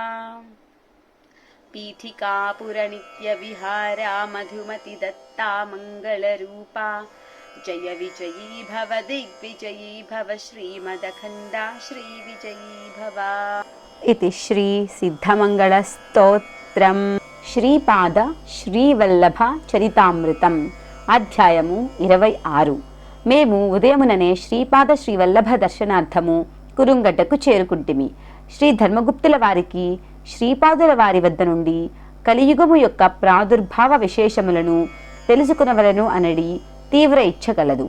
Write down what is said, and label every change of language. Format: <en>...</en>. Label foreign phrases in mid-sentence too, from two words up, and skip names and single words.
<sa>पीठिकापुर नित्य विहारा मधुमति दत्ता मंगलरूपा। जय विजयी भव दिग्विजयी भव श्रीमदखण्डा श्रीविजयी भव। इति श्री सिद्धमंगलस्तोत्रं</sa> <te>శ్రీపాద శ్రీవల్లభ చరితామృతం అధ్యాయము 26. మేము ఉదయముననే శ్రీపాద శ్రీవల్లభ దర్శనార్థము కురుంగడ్డకు చేరుకుంటిమి. శ్రీ ధర్మగుప్తుల వారికి శ్రీపాదుల వారి వద్ద నుండి కలియుగము యొక్క ప్రాదుర్భావ విశేషములను తెలుసుకునవలను అనడి తీవ్ర ఇచ్ఛ కలదు.</te>